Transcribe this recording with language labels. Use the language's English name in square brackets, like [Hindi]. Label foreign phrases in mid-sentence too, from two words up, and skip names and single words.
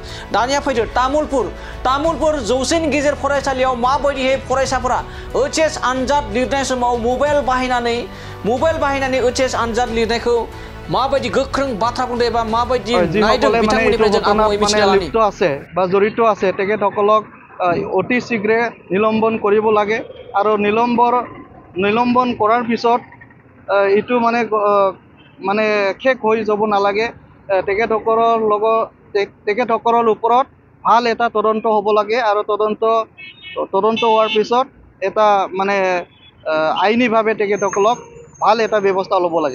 [Bodo] दानिया फैदो तामुलपुर जौसिन गेजेर फरायसालियाव माबायदियै फरायसाफोरा एचएस आनजाद लिरनाय समाव मबाइल बाहायनानै एचएस आनजाद लिरनायखौ माबायदि गोख्रों बाथ्रा बुंदों एबा माबायदि नायदों बिथांमोननिफ्राय जों आबुङै मिथिना लानि [Assamese] লিপ্ত আছে বা জড়িত আছে তেখেতসকলক অতি শীঘ্ৰে নিলম্বন কৰিব লাগে আৰু নিলম্বন কৰাৰ পিছত ইটো মানে শেষ হৈ যাব নালাগে। তেখেতসকলৰ ওপৰত ভাল এটা তদন্ত হ'ব লাগে আৰু তদন্ত হোৱাৰ পিছত এটা আইনীভাৱে তেখেতসকলক ভাল এটা ব্যৱস্থা ল'ব লাগে।